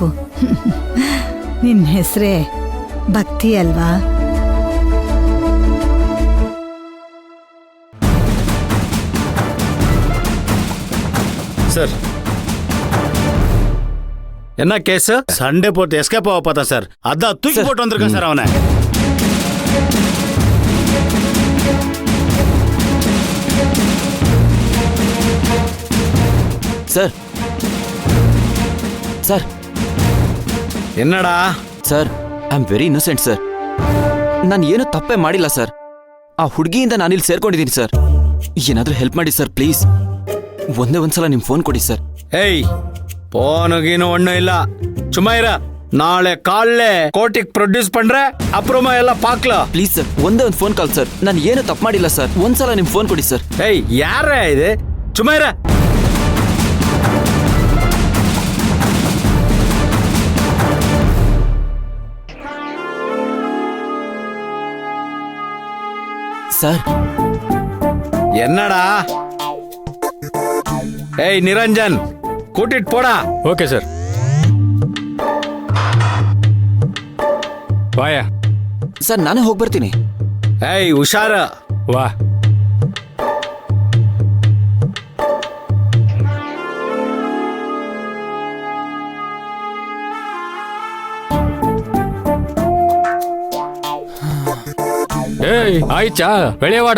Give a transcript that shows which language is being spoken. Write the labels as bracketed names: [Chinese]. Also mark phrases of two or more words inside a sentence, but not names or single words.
[Kannada] ನಿನ್ ಹೆಸರೇ ಭಕ್ತಿ ಅಲ್ವಾ? [Tamil] ಸರ್ என்ன கேஸ்? சண்டே போட்டு எஸ்கேப் ஆக பார்த்தா சார், அதான் தூக்கி போட்டு வந்திருக்கேன் சார் அவனை. சார் சார் என்னடಾ [English] Sir I am very innocent sir. [Kannada] ನಾನು ಏನು ತಪ್ಪೇ ಮಾಡಿಲ್ಲ ಸರ್. ಆ ಹುಡುಗಿಯಿಂದ ನಾನಿಲ್ಲಿ ಸೇರ್ಕೊಂಡಿದ್ದೀನಿ ಸರ್. ಏನಾದರೂ ಹೆಲ್ಪ್ ಮಾಡಿ [English] sir please. [Kannada] ಒಂದೇ ಒಂದ್ಸಲ ನಿಮ್ಮ ಫೋನ್ ಕೊಡಿ ಸರ್. ಏಯ್, [Tamil] போனுகீனு ஒன்றும் இல்ல, சும்மா இரு. நாளை காலைல கோர்ட்டுக்கு ப்ரொடியூஸ் பண்ற, அப்புறமா எல்லாம் பார்க்கலாம். [English] Please sir, [Kannada] ಒಂದೇ ಒಂದು [English] phone call sir. [Kannada] ನಾನು ಏನು ತಪ್ಪು ಮಾಡಿಲ್ಲ ಸರ್. ಒಂದ್ಸಲ ನಿಮ್ಮ ಫೋನ್ ಕೊಡಿ ಸರ್. [Tamil] ஏய், யாரா இது? சும்மா இரு. [Kannada] ಸರ್ [Tamil] என்னடா? ஏய் நிரஞ்சன், கூட்டிட்டு போடா. [English] Okay sir. [Kannada] ವಾಯ. ಸರ್ ನಾನೇ ಹೋಗಿ ಬರ್ತೀನಿ. [Tamil] ஏய் உஷார. [Kannada] ವಾ. ಏಯ್ ಆಯ್ತಾ ಬೆಳೆವಾಡ.